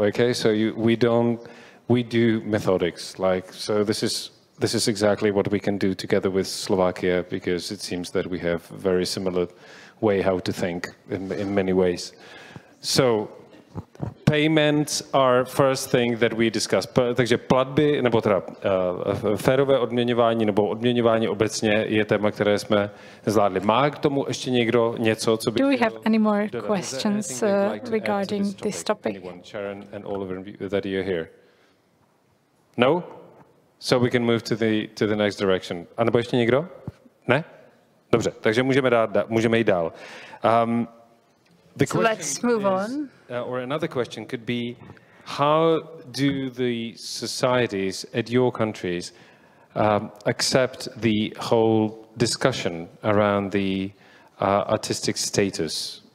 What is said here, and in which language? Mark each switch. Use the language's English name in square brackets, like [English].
[English] Okay, so we do methodics, like, so this is exactly what we can do together with Slovakia, because it seems that we have a very similar way how to think in many ways. So payments are first thing that we discuss. [Czech] Takže platby, nebo teda férové odměňování nebo odměňování obecně je téma, které jsme zvládli. Má k tomu ještě někdo něco, co by... [English] Do we have any more questions regarding this topic? Sharon and Oliver, that you're here. No? So we can move to the next direction. [Czech] A nebo ještě někdo? Ne? Dobře, takže můžeme jít dál. [English] So let's move on. Or another question could be, how do the societies at your countries accept the whole discussion around the artistic status?